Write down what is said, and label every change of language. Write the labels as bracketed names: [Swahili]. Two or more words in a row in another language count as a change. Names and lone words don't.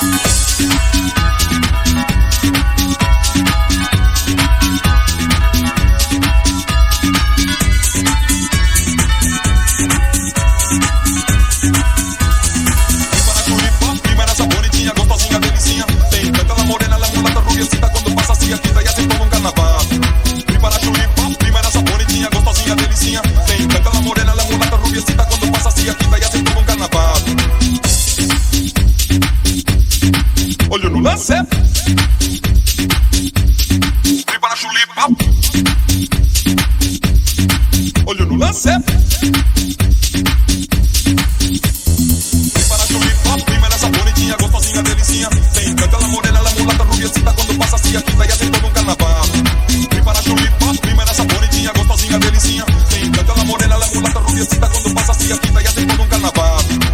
[Portuguese] Para chulipop, [Spanish] primera esa [Portuguese] bonitinha, gostosinha, delicinha. [Spanish] Te encanta la morena, la mulata rubiecita. Cuando pasa así, agita y hace todo un carnaval. [Portuguese] Para chulipop, [Spanish] primera esa [Portuguese] bonitinha, gostosinha, delicinha. [Spanish] Te encanta la morena, la mulata rubiecita. Cuando pasa así, agita y hace todo un carnaval. [Portuguese] Olho no lance. Para chulipop. Olho no lance. Para chulipop, [Spanish] primera esa [Portuguese] bonitinha, gostosinha, delicinha. [Spanish] Te encanta la morena, la mulata rubiecita. Cuando pasa así, agita y hace todo un carnaval. [Portuguese] Para chulipop, [Spanish] primera esa [Portuguese] bonitinha, gostosinha, delicinha. [Spanish] Te encanta la morena, la mulata rubiecita. Cuando pasa así, agita y hace todo un carnaval.